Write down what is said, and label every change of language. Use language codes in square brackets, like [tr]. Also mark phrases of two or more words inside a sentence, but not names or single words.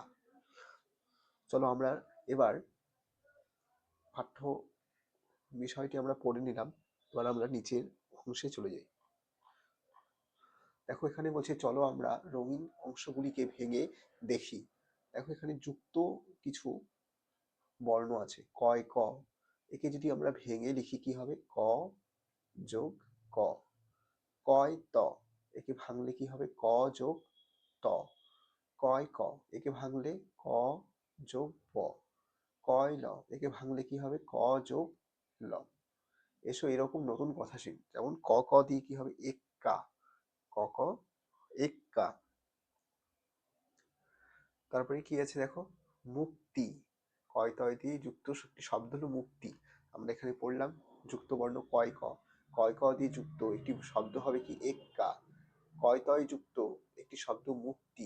[bn] চলো আমরা এবার পাঠ্য বিষয়টি আমরা পড়ে নিলাম। এবার আমরা নিচের অংশে চলে যাই। দেখো, এখানে বলছে চলো আমরা রঙিন অংশগুলিকে ভেঙে দেখি। দেখো, এখানে যুক্ত কিছু বর্ণ আছে, কয় ক। একে যদি আমরা ভেঙে লিখি কি হবে? ক যোগ ক। কয় ত, একে ভাঙলে কি হবে? ক যোগ ত। কয় ক, একে ভাঙলে ক যোগ ব। কয় ল, একে ভাঙলে কি হবে? ক যোগ ল। এসো এরকম নতুন কথা শিখি। যেমন ক ক দিয়ে কি হবে? এক্কা। ক ক এক্কা। তারপরে কি আছে দেখো, মুক্তি। কয় তয় দিয়ে যুক্ত একটি শব্দ হলো মুক্তি। আমরা এখানে পড়লাম যুক্ত বর্ণ কয় ক, কয় ক দিয়ে যুক্ত একটি শব্দ হবে কি এক্কা। কয় তয় যুক্ত একটি শব্দ মুক্তি।